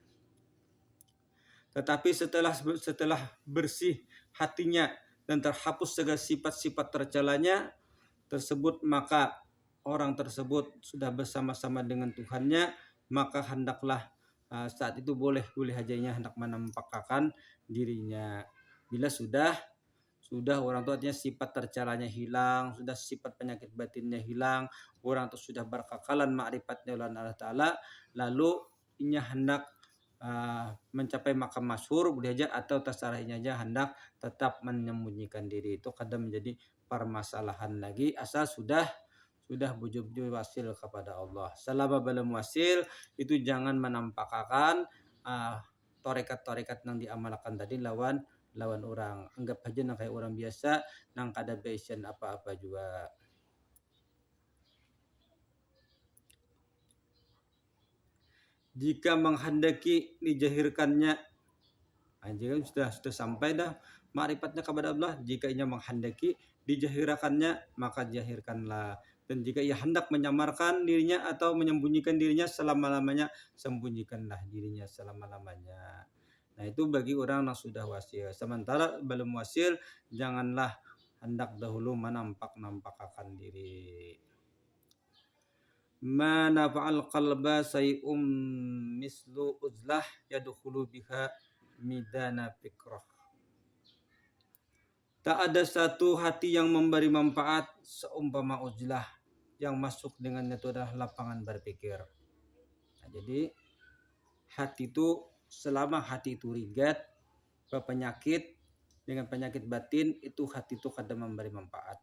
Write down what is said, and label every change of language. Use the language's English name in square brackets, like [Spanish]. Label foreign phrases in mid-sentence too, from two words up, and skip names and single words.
[Indonesian] Tetapi setelah bersih hatinya dan terhapus segala sifat-sifat tercelanya tersebut, maka orang tersebut sudah bersama-sama dengan Tuhannya, maka hendaklah saat itu boleh hajanya hendak menampakkan dirinya. Bila sudah orang tua artinya sifat tercelanya hilang, sudah sifat penyakit batinnya hilang, orang itu sudah berkekalan ma'rifatnya oleh Allah Ta'ala, [Banjar] lalu inya hendak mencapai makam masyhur boleh aja atau terserahnya aja hendak tetap menyembunyikan diri. [Indonesian] Itu kadang menjadi permasalahan lagi asal sudah bujur-bujur wasil kepada Allah. Selama belum wasil itu jangan menampakkan tarekat-tarekat yang diamalkan tadi lawan orang. [Banjar] Anggap aja nang kayak orang biasa nang kada passion apa-apa juga. [Indonesian] Jika menghendaki dijahirkannya, jika sudah sampai dah ma'rifatnya kepada Allah, jika ia menghendaki dijahirkannya maka jahirkanlah, dan jika ia hendak menyamarkan dirinya atau menyembunyikan dirinya selama-lamanya, sembunyikanlah dirinya selama-lamanya. Nah, itu bagi orang yang sudah wasil. Sementara belum wasil, janganlah hendak dahulu menampakkan diri. [Arabic] ما نفع القلب شيء مثل عزلة يدخل بها ميدان فكرة. [Indonesian] Tak ada satu hati yang memberi manfaat seumpama uzlah, yang masuk dengannya itu adalah lapangan berpikir. Nah, jadi hati itu selama hati itu rigat penyakit dengan penyakit batin, itu hati itu kadang memberi manfaat.